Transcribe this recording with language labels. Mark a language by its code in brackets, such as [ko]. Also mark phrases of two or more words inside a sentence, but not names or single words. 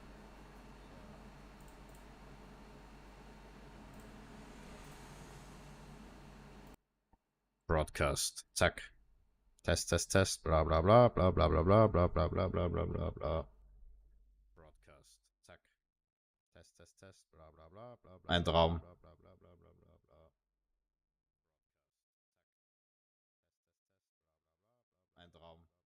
[en] Broadcast. Zack. Test, Test, Test. Bla bla bla bla bla bla bla bla bla bla bla bla bla bla. Broadcast. Zack. Test, Test, Test. Bla bla bla bla bla. [de] Ein Traum. Bla bla bla bla bla bla bla. Ein Traum.